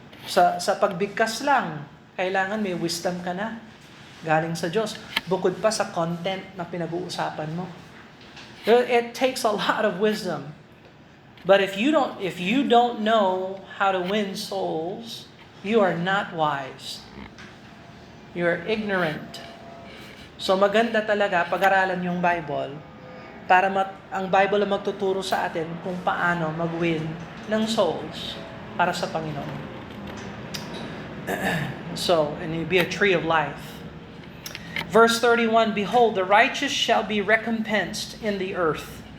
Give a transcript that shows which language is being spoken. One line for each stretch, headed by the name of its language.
Filipino: Sa pagbigkas lang, kailangan may wisdom ka na. Galing sa Diyos. Bukod pa sa content na pinag-uusapan mo.
English: It takes a lot of wisdom. But if you don't know how to win souls, you are not wise. You are ignorant.
Filipino: So maganda talaga pag-aralan yung Bible para ang Bible ang magtuturo sa atin kung paano mag-win ng souls para sa Panginoon.
English: So, and it'll be a tree of life. Verse 31, behold, the righteous shall be recompensed in the earth.